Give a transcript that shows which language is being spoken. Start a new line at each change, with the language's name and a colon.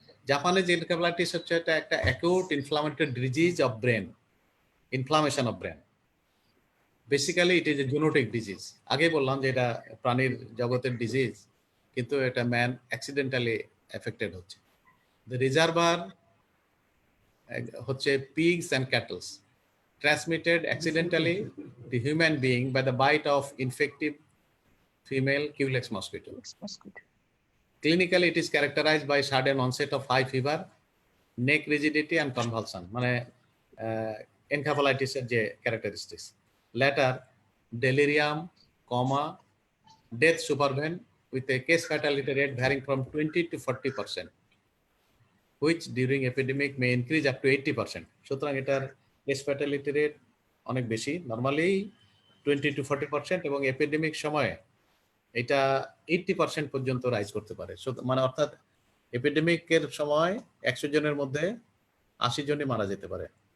English: Japanese encephalitis
Bangla: হচ্ছে এটা একটা
English: Acute inflammatory disease of brain, inflammation of brain. Basically it is a zoonotic disease.
Bangla: আগে বললাম যে এটা প্রাণীর জগতের ডিজিজ, কিন্তু এটা ম্যান অ্যাক্সিডেন্টালি এফেক্টেড হচ্ছে।
English: The reservoir হচ্ছে pigs and cattle, transmitted accidentally to human being by the bite of infective female Culex mosquito. Clinically, it is characterized by sudden onset of high fever, neck rigidity and convulsion, মানে encephalitis এর যে characteristics. Later, delirium, coma, death supervene with a case fatality rate varying from 20 to 40%. which during epidemic may increase up to 80%.
Bangla: সুতরাং এটার case fatality rate অনেক বেশি, normally 20 to 40%, এবং epidemic সময়ে এটা 80% পর্যন্ত রাইজ করতে পারে। মানে অর্থাৎ এপিডেমিকের সময় 100 জনের মধ্যে 80 জনই মারা যেতে পারে।